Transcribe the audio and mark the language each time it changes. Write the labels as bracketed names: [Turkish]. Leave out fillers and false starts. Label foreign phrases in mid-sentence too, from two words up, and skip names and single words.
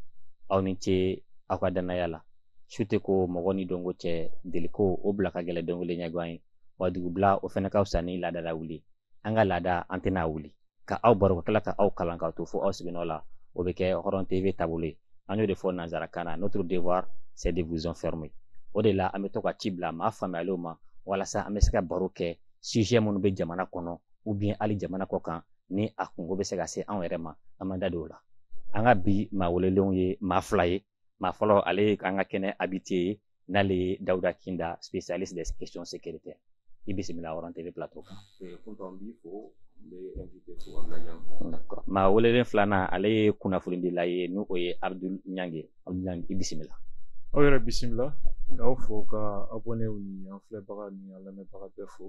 [Bambara] Aw ni ce aw ka danaya la. Su tɛ ko mɔgɔ ni dɔnko cɛ, deliko o bila ka gɛlɛ dɔnkili ɲɛguwan ye. Wa dugubila o fɛnɛ ka fisa ni laadala wuli. An ka laada an tɛna wuli. Ka aw baro ka tila ka aw kalan k'aw to fo aw sigiɲɔgɔn la. O bɛ kɛ Hɔrɔn TV taabolo ye. An y'o de fɔ nanzarakan na, [French] notre devoir c'est de vous enfermer. [Bambara] O de la an bɛ to ka ci bila maa faamuyalenw ma walasa an bɛ se ka baro kɛ sujet minnu bɛ jamana kɔnɔ [French] ou bien [Bambara] hali jamana kɔ kan ni a kungo bɛ se ka se anw yɛrɛ ma an man da don o la. An ka bi maa welelenw ye maa fila ye. Maa fɔlɔ ale ye an ka kɛnɛ habitué ye n'ale ye Dawuda Kinda, [French] spécialiste des questions sécuritaires. [Bambara] I bisimila Hɔrɔn TV plateau kan. [French] D'accord. [Bambara] Maa welelen filanan ale ye kunnafonidila ye n'o ye Abdul Ɲange. Abdul Ɲange i bisimila. Aw yɛrɛ bisimila k'aw fo ka abonnéw ni an filɛbaga ni an lamɛnbaga bɛɛ fo.